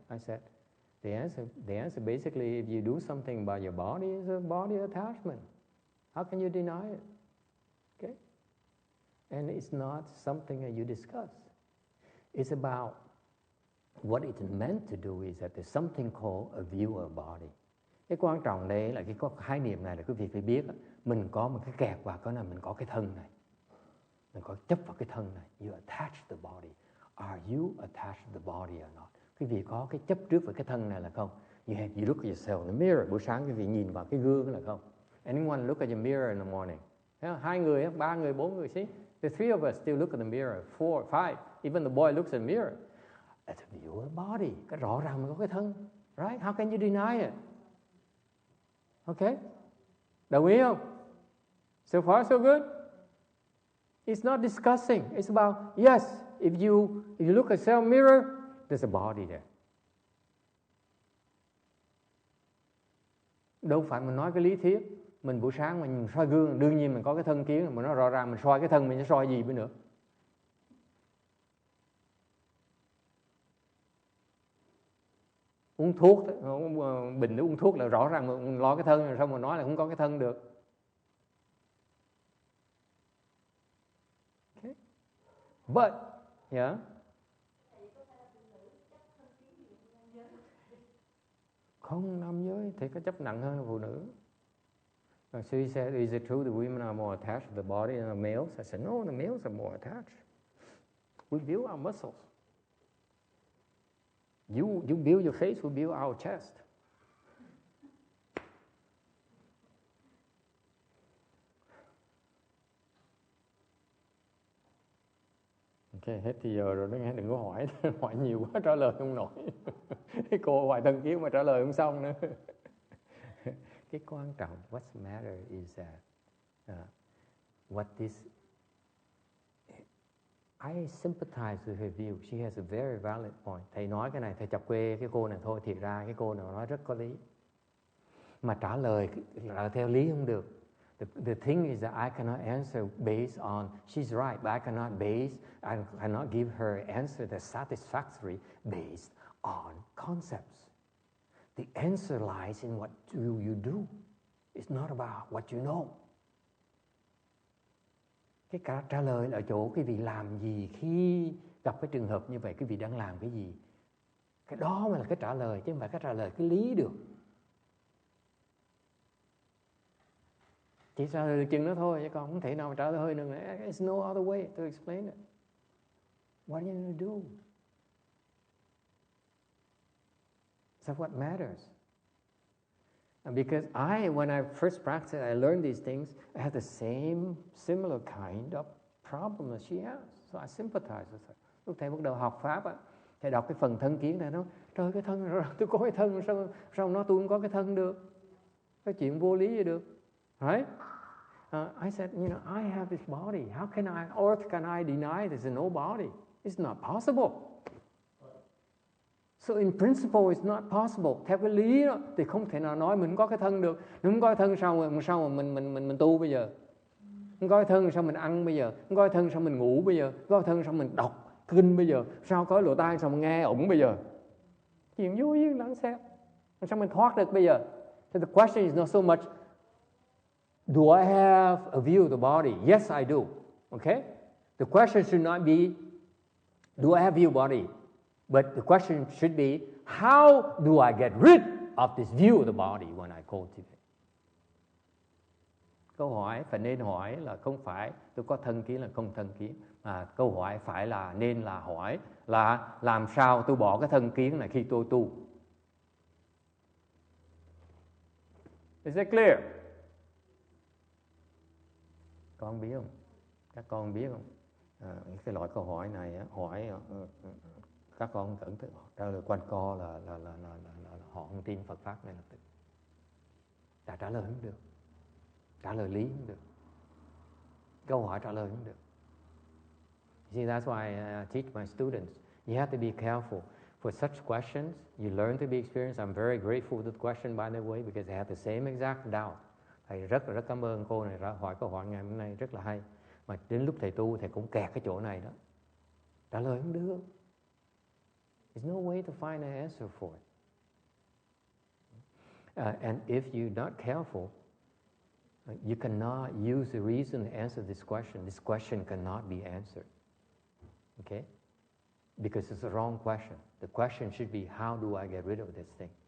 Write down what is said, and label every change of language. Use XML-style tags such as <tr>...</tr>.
<en>I said the answer basically, if you do something about your body, is a body attachment. How can you deny it? Okay, and it's not something that you discuss. It's about what it's meant to do. Is that there's something called a viewer body.</en> <vi>Cái quan trọng đây là cái khái niệm này là quý vị phải biết, mình có một cái kẹt vào cái này, mình có cái thân này. Mình có chấp vào cái thân này.</vi> <en>You attach the body. Are you attached to the body or not?</en> <vi>Quý vị có cái chấp trước với cái thân này là không?</vi> <en>You look at yourself in the mirror.</en> <vi>Buổi sáng quý vị nhìn vào cái gương là không?</vi> <en>Anyone look at your mirror in the morning?</en> <vi>2 người, 3 người, 4 người.</vi> <en>See? The 3 of us still look at the mirror. 4, 5. Even the boy looks at the mirror. It's a viewer body.</en> <vi>Cái rõ ràng mình có cái thân.</vi> <en>Right? How can you deny it? Okay?</en> <vi>Đồng ý không?</vi> <en>So far so good? It's not discussing. It's about, yes, if you look at self mirror, there's a body there.</en> <vi>Đâu phải mình nói cái lý thuyết. Mình buổi sáng mình soi gương, đương nhiên mình có cái thân kiến, mà nó rõ ràng mình soi cái thân mình sẽ soi gì nữa nữa. Uống thuốc, bình uống thuốc là rõ ràng mình lo cái thân, rồi sao mà nói là không có cái thân được.</vi> <en>But, yeah.</en> <vi>Không, nam giới thì có chấp nặng hơn là phụ nữ.</vi> <en>So he said, is it true that women are more attached to the body than the males? I said, no, the males are more attached. We build our muscles. You build your face, we build our chest.</en> <vi>Ok, hết thì giờ rồi đó nghe, đừng có hỏi. Hỏi nhiều quá trả lời không nổi. Cái cô hoài thân kiến mà trả lời không xong nữa. Cái quan trọng,</vi> <en>what's matter is that what this, I sympathize with her view. She has a very valid point.</en> <vi>Thầy nói cái này, thầy chọc quê cái cô này thôi, thiệt ra cái cô này nói rất có lý. Mà trả lời theo lý không được.</vi> <en>The thing is that I cannot answer based on, she's right, but I cannot give her answer that's satisfactory based on concepts. The answer lies in what you do. It's not about what you know.</en> <vi>Cái trả lời là ở chỗ quý vị làm gì khi gặp cái trường hợp như vậy, quý vị đang làm cái gì. Cái đó mới là cái trả lời, chứ không phải cái trả lời cái lý được. Chỉ trả lời được chừng đó thôi, chứ còn không thể nào mà trả lời hơi nữa.</vi> <en>There's no other way to explain it. What are you going to do? That's what matters. And because when I first practiced, I learned these things, I had the similar kind of problem that she has. So I sympathize with her.</en> <vi>Lúc thầy bắt đầu học Pháp, thầy đọc cái phần thân kiến này, nó trời cái thân rồi, tôi có cái thân, sao nó tôi không có cái thân được? Cái chuyện vô lý gì được.</vi> <en>Right? I said, I have this body. How can I deny there's no body? It's not possible. So in principle it's not possible.</en> <vi>Theo cái lý đó, thì không thể nào nói mình có cái thân được. Nếu không có cái thân sao mà mình tu bây giờ? Không có cái thân sao mình ăn bây giờ? Không có cái thân sao mình ngủ bây giờ? Không có cái thân sao mình đọc kinh bây giờ? Sao có lỗ tai sao mình nghe ổng bây giờ? Chuyện vô duyên lắm sao? Sao mình thoát được bây giờ?</vi> <en>So the question is not so much, do I have a view of the body? Yes, I do. Okay? The question should not be, do I have a view of the body? But the question should be, how do I get rid of this view of the body when I cultivate?</en> <vi>Câu hỏi phải nên hỏi là không phải tôi có thân kiến là không thân kiến, mà câu hỏi phải là nên là hỏi là làm sao tôi bỏ cái thân kiến này khi tôi tu.</vi> <en>Is that clear?</en> <vi>Con biết không? Các con biết không? Cái loại câu hỏi này hỏi các con cẩn thận trả lời quanh co là họ không tin Phật pháp ngay lập tức. Trả lời không được, trả lời lý không được, câu hỏi trả lời không được.</vi> <en>See, that's why I teach my students. You have to be careful for such questions. You learn to be experienced. I'm very grateful to the question, by the way, because I have the same exact doubt.</en> <vi>Thầy rất cảm ơn cô này hỏi câu hỏi ngày hôm nay rất là hay. Mà đến lúc thầy tu thầy cũng kẹt cái chỗ này đó. Trả lời không được.</vi> <en>There's no way to find an answer for it. And if you're not careful, you cannot use the reason to answer this question. This question cannot be answered. Okay? Because it's the wrong question. The question should be, how do I get rid of this thing?</en>